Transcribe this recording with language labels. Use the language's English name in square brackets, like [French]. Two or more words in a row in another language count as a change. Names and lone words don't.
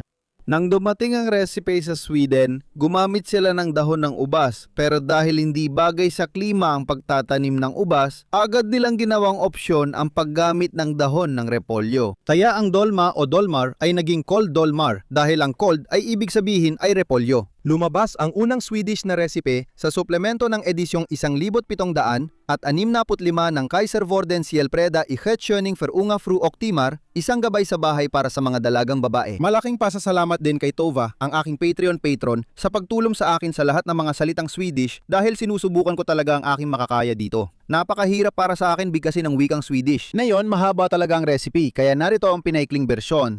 [Filipino] Nang dumating ang recipe sa Sweden, gumamit sila ng dahon ng ubas pero dahil hindi bagay sa klima ang pagtatanim ng ubas, agad nilang ginawang opsyon ang paggamit ng dahon ng repolyo. Kaya ang dolma o dolmar ay naging cold dolmar dahil ang cold ay ibig sabihin ay repolyo. Lumabas ang unang Swedish na recipe sa suplemento ng edisyong 1700 at 65 ng Kaiser Worden Sielpreda i Getschöning för unga fru och timar, isang gabay sa bahay para sa mga dalagang babae. Malaking pasasalamat din kay Tova, ang aking Patreon patron, sa pagtulong sa akin sa lahat ng mga salitang Swedish dahil sinusubukan ko talaga ang aking makakaya dito. Napakahirap para sa akin bigkasin ng wikang Swedish. Ngayon, mahaba talaga ang recipe, kaya narito ang pinaikling bersyon.